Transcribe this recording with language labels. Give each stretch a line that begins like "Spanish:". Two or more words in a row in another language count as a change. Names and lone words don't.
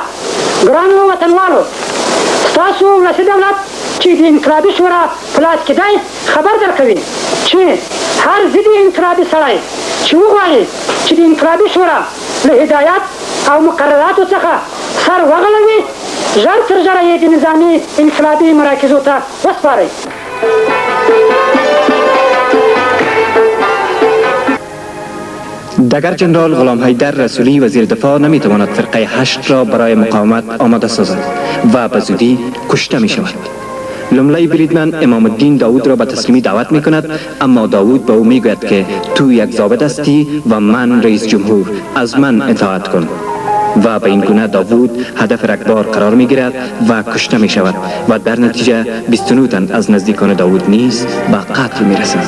Pashto: ګرانو وطنوالو، ستاسو ولسي دولت چې د انقلابي شورا په لاس کې دی خبر درکوي چې هر ضد انقلابي سړی چې وغواړي چې د انقلابي شورا له هدایت او مقرراتو څخه سر وغړوي، ژر تر ژره یې د نظامي انقلابي مراکزو ته وسپارئ.
Persian: دگر جنرال غلام حیدر رسولی وزیر دفاع نمیتواند فرقه 8 را برای مقاومت آماده سازد و به زودی کشته می شود. لومړی بریدمن امام الدین داود را به تسلیمی دعوت می کند، اما داود به او می گوید که تو یک ضابط هستی و من رئیس جمهور، از من اطاعت کن. و به این گونه داوود هدف رکبار قرار می گیرد و کشته می شود و در نتیجه 29 تن از نزدیکان داوود نیز به قتل می رسند.